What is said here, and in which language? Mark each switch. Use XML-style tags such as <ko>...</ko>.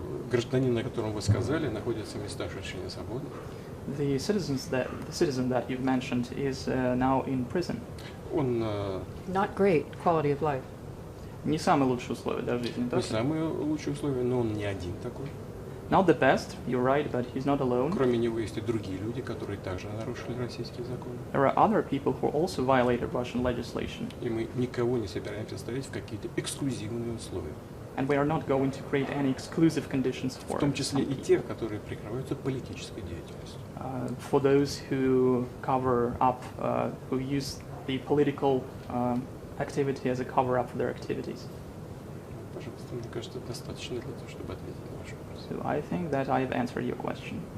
<ru>Гражданин, о котором вы сказали, находится в местах лишения свободы.</ru> <en>The citizen that you've mentioned is now in prison.</en> <ru>Он</ru> <en>Not great quality of life.</en> <ru>Не самые лучшие условия для жизни, не так? самые лучшие условия, но он не один такой.</ru> <en>Not the best, you're right, but he's not alone.</en> <ru>Кроме него есть и другие люди, которые также нарушили российские законы.</ru> <en>There are other people who also violated Russian legislation.</en> <ru>И мы никого не собираемся ставить в какие-то эксклюзивные условия.</ru> <en>And we are not going to create any exclusive conditions</en> <ru>В</ru> <en>for</en> <ru>том числе и тех, которые прикрываются политической деятельностью.</ru> <en>for those who cover up, who use the political activity as a cover-up for their activities.</en> <ru>Пожалуйста, мне кажется, достаточно для того, чтобы ответить на ваш вопрос.</ru> <en>So I think that I have answered your question.</en>